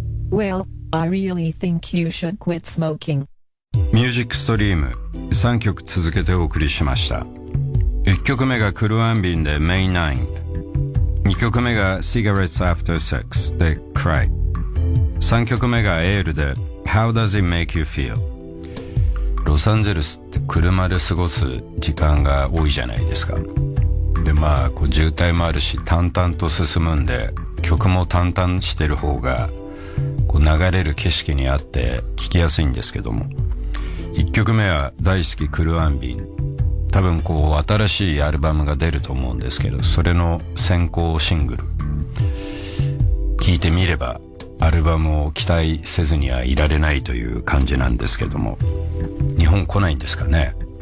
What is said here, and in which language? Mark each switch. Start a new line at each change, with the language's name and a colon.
English: Well, I really think you should quit smoking.
Japanese: ミュージックストリーム3曲続けてお送りしました。 1曲目がクルアンビンで May 9th、 2曲目が Cigarettes After Sex で Cry。 3曲目がエールで How does it make you feel? ロサンゼルスって車で過ごす時間が多いじゃないですか。でこう渋滞もあるし淡々と進むんで曲も淡々してる方がこう流れる景色にあって聴きやすいんですけども、1曲目は大好きクルアンビン、多分こう新しいアルバムが出ると思うんですけど、それの先行シングル聴いてみればアルバムを期待せずにはいられないという感じなんですけども、日本来ないんですかね。